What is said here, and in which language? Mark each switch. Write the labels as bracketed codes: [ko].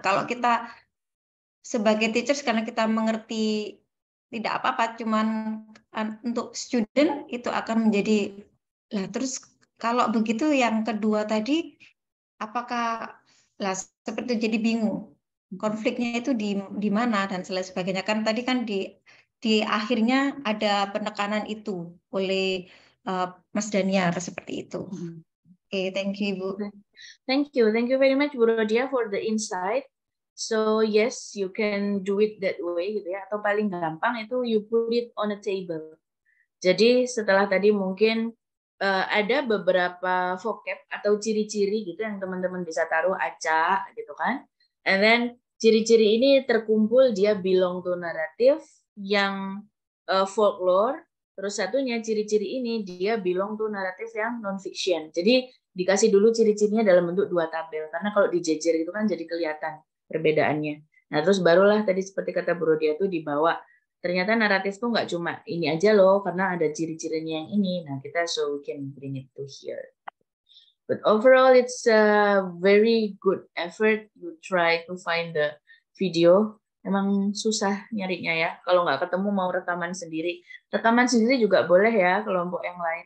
[id] Kalau kita sebagai teachers karena kita mengerti tidak apa-apa, cuman untuk student itu akan menjadi, lah terus kalau begitu yang kedua tadi, apakah, lah seperti jadi bingung, konfliknya itu di mana dan sebagainya. Kan tadi kan di akhirnya ada penekanan itu oleh Mas Daniar seperti itu. [en] Oke, thank you Ibu. Thank you very much Bu Rodia for the insight. So yes, you can do it that way gitu ya. [id] Atau paling gampang itu [en] you put it on a table. [id] Jadi setelah tadi mungkin ada beberapa vocab atau ciri-ciri gitu yang teman-teman bisa taruh acak gitu kan. [en] And then [id] ciri-ciri ini terkumpul dia [en] belong to [id] naratif yang folklore. Terus satunya ciri-ciri ini dia [en] belong to [id] naratif yang non-fiction. Jadi dikasih dulu ciri-cirinya dalam bentuk 2 tabel. Karena kalau dijejer itu kan jadi kelihatan perbedaannya. Nah, terus barulah tadi seperti kata Bu Rodia itu dibawa. Ternyata naratif tuh nggak cuma ini aja loh, karena ada ciri-cirinya yang ini. Nah, kita [en] so we can bring it to here. But overall, it's a very good effort. You try to find the video. [id] Emang susah nyarinya ya. Kalau nggak ketemu mau rekaman sendiri. Rekaman sendiri juga boleh ya, kelompok yang lain.